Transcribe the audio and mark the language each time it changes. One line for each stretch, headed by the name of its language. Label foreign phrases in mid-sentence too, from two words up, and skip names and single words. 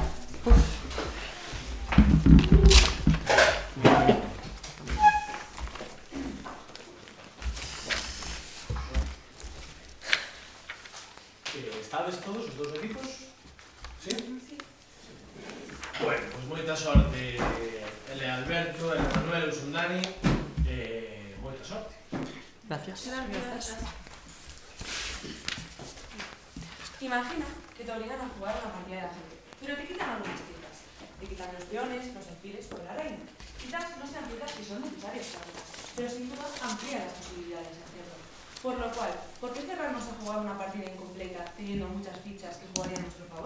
Galician: Estades todos os dous equipos?
Spanish: Sí?
Galician: Bueno, pois moita sorte, ele Alberto, ele Manuel, eu son Dani, moita sorte.
Spanish: Gracias. Imagina que te obligan a jugar una partida de ajedrez, pero te quitan algunas piezas. Te quitan los peones, los alfiles o la reina. Quizás no sean piezas que son necesarias para jugar, pero sin duda amplían las posibilidades de hacerlo. Por lo cual, ¿por qué cerrarnos a jugar una partida incompleta teniendo muchas fichas que jugarían a nuestro favor?